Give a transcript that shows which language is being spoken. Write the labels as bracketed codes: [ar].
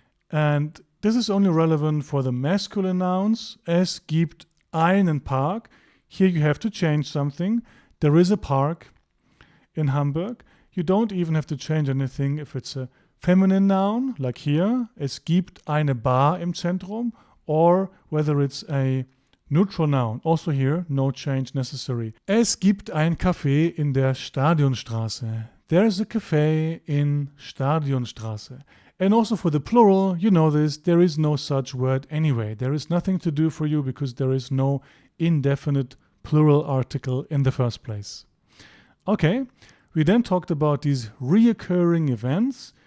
[en] And this is only relevant for the masculine nouns. [de] Es gibt einen Park. [en] Here you have to change something. There is a park in Hamburg. You don't even have to change anything if it's a feminine noun, like here. [de] Es gibt eine Bar im Zentrum. [en] Or whether it's a neutral noun. Also here, no change necessary. [de] Es gibt ein Café in der Stadionstraße. [en] There's a cafe in Stadionstraße. And also for the plural, you know this, there is no such word anyway. There is nothing to do for you because there is no indefinite plural article in the first place. Okay, we then talked about these reoccurring events.